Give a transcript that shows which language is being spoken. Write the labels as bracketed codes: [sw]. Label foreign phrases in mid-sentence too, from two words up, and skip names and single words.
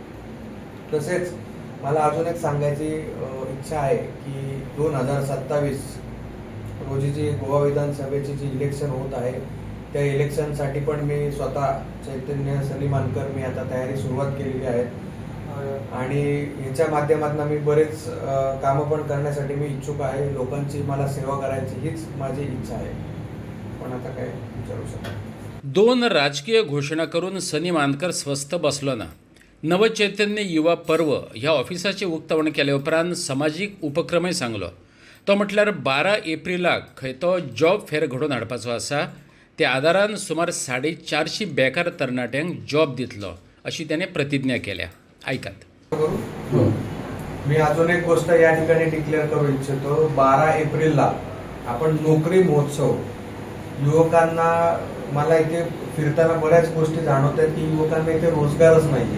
[mr] तसेच मला अजून एक सांगायची इच्छा आहे की 2027 रोजी जी गोवा विधानसभेची जी इलेक्शन होत आहे त्या इलेक्शनसाठी पण मी स्वतः चैतन्य सनी मानकर मी आता तयारी सुरुवात केलेली आहे आणि ह्याच्या माध्यमातून मी बरेच कामं पण करण्यासाठी मी इच्छुक आहे। लोकांची मला सेवा करायची हीच माझी इच्छा आहे। पण आता काय विचारू शकतो। [kok] 2 राजकीय घोषणा करून सनी मानकर स्वस्थ बसलो ना। नवचैतन्य युवा पर्व ह्या ऑफिसाचे उक्तावण केले उपरांत सामाजिक उपक्रमय सांगलो। तो म्हटल्यार 12 एप्रिलाक खंय तो [en] job fair [kok] घडोवन हाडपाचो आसा। त्या आदारान सुमार 450 बेकार तरणाट्यांक जॉब दितलो अशी त्याने प्रतिज्ञा केल्या। ऐकात। [mr] मी अजून एक गोष्ट या ठिकाणी डिक्लेअर करू इच्छितो। 12 एप्रिलला आपण नोकरी महोत्सव, युवकांना मला इथे फिरताना बऱ्याच गोष्टी जाणवतात की युवकांना इथे रोजगारच नाही।